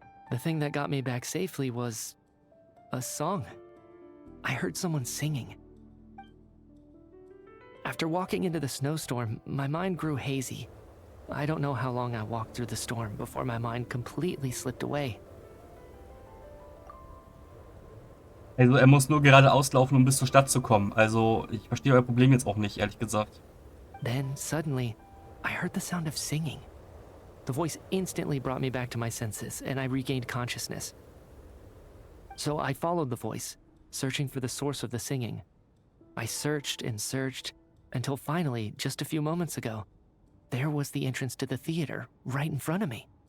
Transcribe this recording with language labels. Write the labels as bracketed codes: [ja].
[en] The thing that got me back safely was... a song. I heard someone singing. After walking into the snowstorm, my mind grew hazy. I don't know how long I walked through the storm before my mind completely slipped away. [de] Also er muss nur geradeaus laufen, um bis zur Stadt zu kommen. Also ich verstehe euer Problem jetzt auch nicht, ehrlich gesagt. [en] Then, suddenly, I heard the sound of singing. The voice instantly brought me back to my senses, and I regained consciousness. So I followed the voice, searching for the source of the singing. I searched and searched, until finally, just a few moments ago, there was the entrance to the theater, right in front of me.